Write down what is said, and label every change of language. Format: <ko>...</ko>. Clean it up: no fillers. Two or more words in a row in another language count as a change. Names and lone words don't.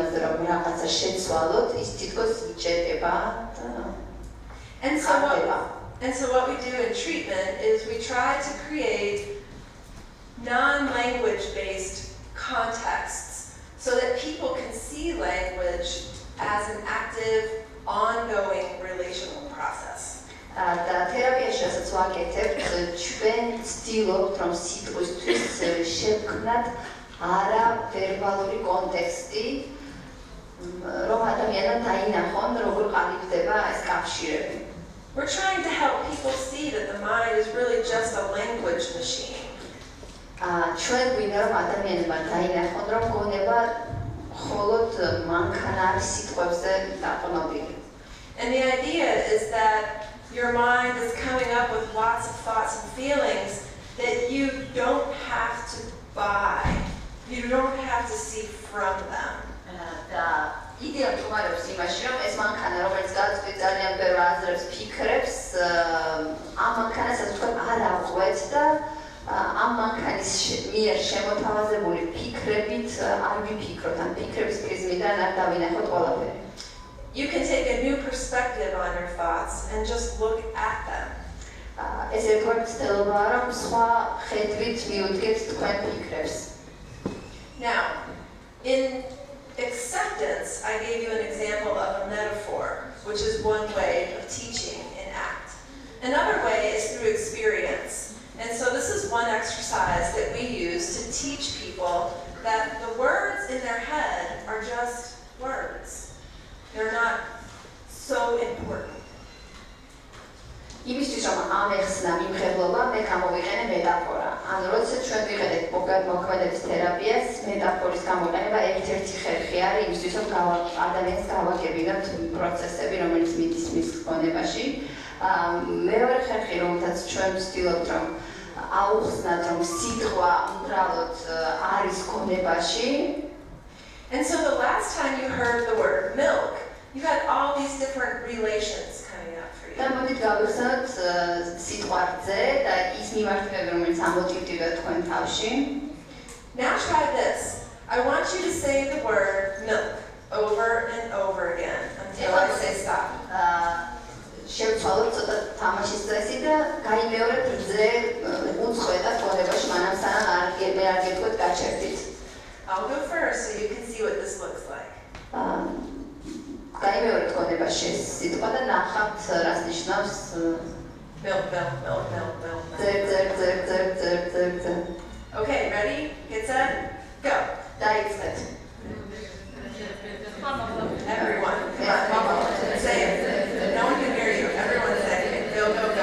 <en>And so And so what we do in treatment is we try to create non-language-based contexts so that people can see language as an active, ongoing relational process.</en> <ka>და თერაპიაში რასაც ვაკეთებთ, ჩვენ ვცდილობთ, რომ სიტყვისთვის შევქმნათ არა ვერბალური კონტექსტი, რომ ადამიანმა დაინახონ, როგორ ყალიბდება ეს კავშირები.</ka> <en>We're trying to help people see that the mind is really just a language machine.</en> <ka>ჩვენ გვინდა რომ ადამიანებმა დაინახონ, რომ გონება მხოლოდ მანქანა არის სიტყვებზე დაყრდნობილი.</ka> <en>And the idea is that your mind is coming up with lots of thoughts and feelings that you don't have to buy. You don't have to see from them.</en> <ka>და იდეა თუმარობს იმაში, რომ ეს მანქანა, რომელიც გაწყვეტ ძალიან ბევრ აზრებს, ფიქრებს, ამ მანქანასაც თქვენ არ აღღვეთ და ამ მანქანის მიერ შემოთავაზებული ფიქრებით არ ვიფიქროთ, ან ფიქრების პრიზმიდან არ დავინახოთ ყველაფერი.</ka> <en>You can take a new perspective on your thoughts and just look at them.</en> <ka>ეს ერთგვარი ცდილობაა, რომ სხვა ხედვით მიუდგეთ თქვენ ფიქრებს.</ka> <en>Now, in acceptance, I gave you an example of a metaphor, which is one way of teaching in ACT. Another way is through experience. And so this is one exercise that we use to teach people that the words in their head are just words. They're not so important.</en> <ka>იმისთვის რომ ამეხსნა მიმღებლობა, მე გამოვიყენე მეტაფორა. ანუ როცა ჩვენ ვიყენებთ მოქმედების თერაპიას, მეტაფორის გამოყენება ერთ-ერთი ხერხი არის იმისთვის, რომ ადამიანს გავაგებინოთ პროცესები, რომელიც მიდის მის გონებაში. მეორე ხერხი, რომელთაც ჩვენ ვცდილობთ, რომ აუხსნათ, რომ სიტყვა უბრალოდ არის გონებაში.</ka> <en>And so the last time you heard the word milk, you had all these different relations coming up for you.</en> <ka>და მოდით გავიხსნათ სიტყვა რძე და ის მიმართულება, რომელიც ამოტივდება თქვენ თავში.</ka> <en>Now try this. I want you to say the word milk over and over again until I say stop.</en> <ka>შევცვალოთ ცოტა თამაშის წესი და გაიმეორებთ რძე უძღვედა გონებაში, მანამ სანამ არ გეტყვით გაჩერდით.</ka> <en>I'll go first so you can see what this looks like.</en> <ka>გაიმეორებთ გონებაში ეს სიტყვა და ნახავთ რას ნიშნავს</ka> <en>Milk, milk, milk, milk, milk.</en> <ka>ძერ.</ka> <en>Okay, ready? Get set? Go.</en> <ka>დაიწყეთ.</ka> <en>Everyone, come on. Say it. No one can hear you. Everyone say it. Go, go, go.</en>